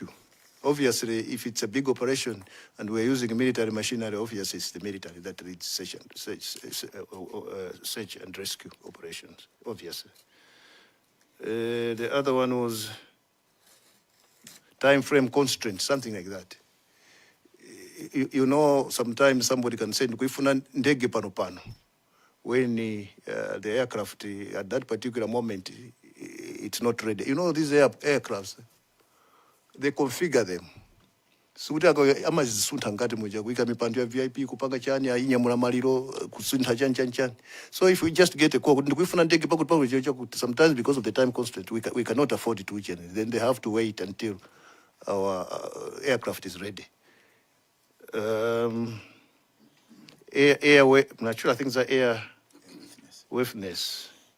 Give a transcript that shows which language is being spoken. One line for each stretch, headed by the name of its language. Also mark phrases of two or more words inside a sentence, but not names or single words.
English: Obviously, if it's a big operation and we're using military machinery, obviously it's the military that reads search and rescue operations, obviously. The other one was time frame constraint, something like that. You know, sometimes somebody can say,
Nyanja: "Kuifuna ndege pano pano."
English: When the aircraft at that particular moment it's not ready. You know, these aircrafts, they configure them. So we can
Nyanja: VIP kupanga chani ainyamula maliro kusunta chan.
English: So if we just get a call, sometimes because of the time constraint, we cannot afford it. Then they have to wait until our aircraft is ready. Naturally, I think the air witness.